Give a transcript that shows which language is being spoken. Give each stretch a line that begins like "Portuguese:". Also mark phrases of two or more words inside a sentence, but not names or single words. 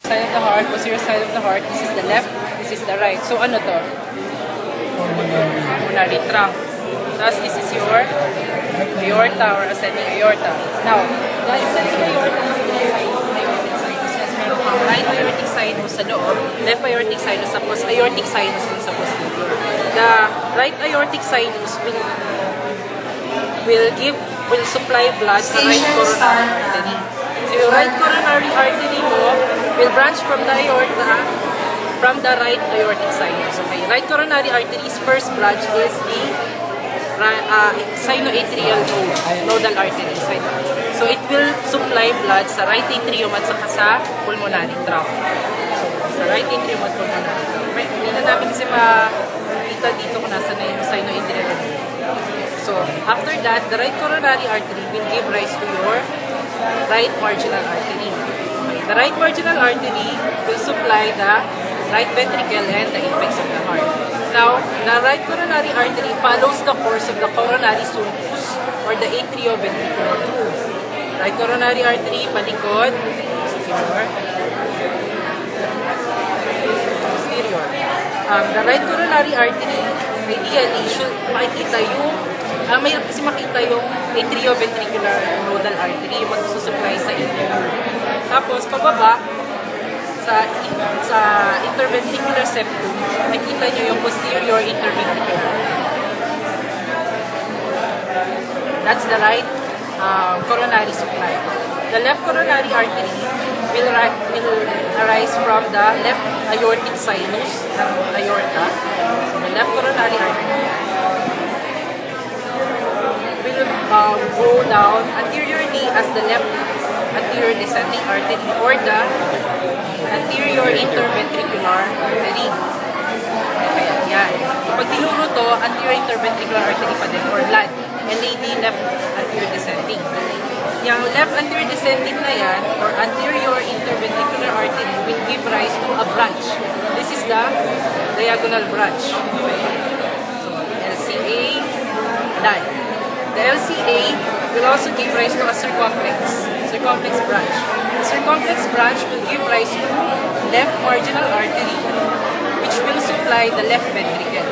English: side of the heart, posterior side of the heart. This is the left, this is the right.
Filipino: So ano to?
English: Pulmonary trunk. Tapos this is your aorta or ascending aorta. Now, the ascending aorta is the aortic sinus. Yes,
Filipino: meron kang
English: right aortic sinus
Filipino: sa loob,
English: left aortic sinus
Filipino: sa
English: aortic sinus
Filipino: dun sa posterior.
English: The right aortic sinus will supply blood sa right coronary artery. So yung right coronary artery mo will branch from the aorta from the right aortic sinus. Okay, right coronary artery's first branch is the sinoatrial nodal artery. So it will supply blood sa right atrium
Filipino: at saka sa
English: pulmonary trunk. Sa right atrium at pulmonary trunk.
Filipino: Hindi na namin kasi makita dito kung nasa na yung
English: sinoatrial nodal. So, after that, the right coronary artery will give rise to your right marginal artery. Okay. The right marginal artery will supply the right ventricle and the apex of the heart. Now, the right coronary artery follows the course of the coronary sulcus or the atrioventricular groove. Right coronary artery, palikod, posterior. The right coronary artery, ideally, should
Filipino: makikita yung mayroon kasi makita yung
English: atrioventricular nodal artery,
Filipino: yung magsusupply sa atrium. Tapos, pababa, sa
English: interventricular septum,
Filipino: makita nyo yung
English: posterior interventricular. That's the right coronary supply. The left coronary artery will arise from the left aortic sinus ng aorta. So, the left coronary artery will go down anteriorly as the left anterior descending artery or the anterior interventricular artery.
Filipino: Kaya yan. Pag tinuro to,
English: anterior interventricular artery
Filipino: pa din
English: or LAD. LAD, left anterior descending. Yung left anterior descending
Filipino: na yan
English: or anterior interventricular artery will give rise to a branch. This is the diagonal branch. Okay. So, LCA, LAD. The LCA will also give rise to a circumflex branch. The circumflex branch will give rise to left marginal artery, which will supply the left ventricle.